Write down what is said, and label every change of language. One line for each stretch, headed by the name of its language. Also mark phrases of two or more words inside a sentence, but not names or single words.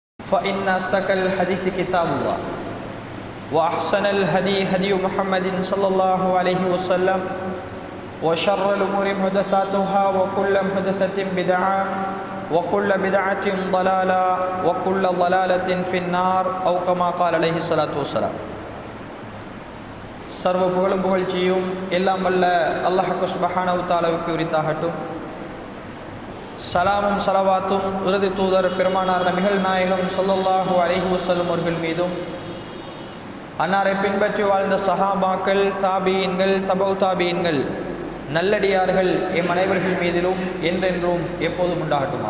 Arabic: فإن أصدق الحديث كتاب الله وأحسن الهدي هدي محمد صلى الله عليه وسلم وشر الأمور محدثاتها وكل محدثة بدعة وكل بدعة ضلالة وكل ضلالة في النار أو كما قال عليه الصلاة والسلام.
Tamil: சர்வ புகழும் புகழ்ச்சியும் எல்லாம் வல்ல
Arabic: الله سبحانه وتعالى
Tamil: உரித்தாகட்டும். சலாமும் சலவாத்தும் இறுதி தூதர் பெருமானார் நபிகள் நாயகம்
Arabic: صلى الله عليه وسلم
Tamil: அவர்கள் மீதும், அன்னாரை பின்பற்றி வாழ்ந்த சஹாபாக்கள், தாபீன்கள், தபவு தாபீன்கள், நல்லடியார்கள் எம் அனைவர்கள் மீதிலும் என்றென்றும் எப்போதும் உண்டாகட்டுமா.